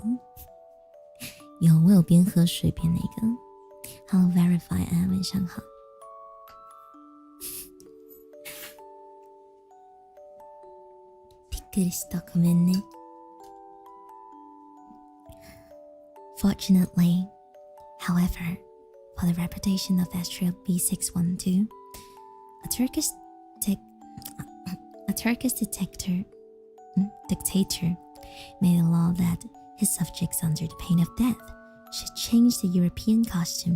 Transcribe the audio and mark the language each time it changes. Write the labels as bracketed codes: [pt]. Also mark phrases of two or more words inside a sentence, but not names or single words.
[zh] 我有边喝水边那个。Hello Verify 啊，晚上好。 [ja] びっくりした、ごめんね。 [en] Fortunately, however, for the reputation of asteroid B612, a Turkish dictator made a law that his subjects under the pain of death should change the European costume.